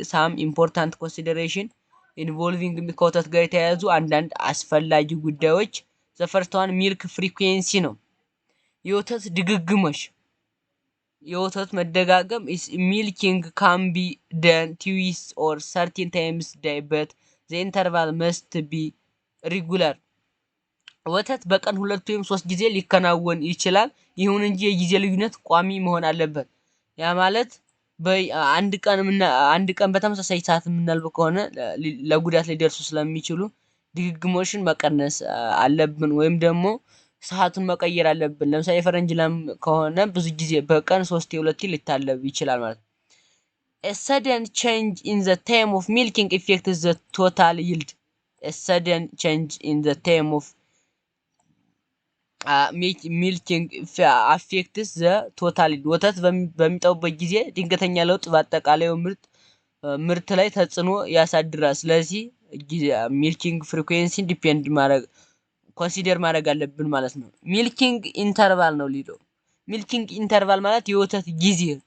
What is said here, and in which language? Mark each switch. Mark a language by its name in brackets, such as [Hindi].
[English] Some important consideration involving [Amharic] ከወተት ጋር የተያያዙ አንዳንድ አስፈላጊ ጉዳዮች [English] the first one milk frequency [Amharic] ነው። የወተት ድግግሞሽ የወተት መደጋገም [English] is milking can be done twice or 13 times a day but the interval must be regular. [Amharic] ወተት በቀን 2 ወይም 3 ጊዜ ሊከናወን ይችላል። ይሁን እንጂ የጊዜ ልዩነት ቋሚ መሆን አለበት። ያ ማለት አንድ ቀን በተመሳሳይ ሰዓት የምናልብ ከሆነ ለጉዳት ሊደርሱ ስለሚችሉ ድግግሞሽን መቀነስ አለብን፣ ወይም ደግሞ ሰዓቱን መቀየር አለብን። ለምሳሌ ፈረንጅ ላም ከሆነ ብዙ ጊዜ በቀን 3 ሊታለብ ይችላል ማለት ነው። [English] A sudden change in the time of milking affects the total yield. A sudden change in the time of milking affects the total yield. [Amharic] ወተት በሚጠቡበት ጊዜ ድንገተኛ ለውጥ በአጠቃላዩ ምርት ላይ ተጽዕኖ ያሳድራል። ስለዚህ ሚልኪንግ ፍሪኩዌንሲ ዲፔንድ ኮንሲደር ማድረግ አለብን ማለት ነው። ሚልኪንግ ኢንተርቫል ነው ሊለው። ሚልኪንግ ኢንተርቫል ማለት የወተት ጊዜ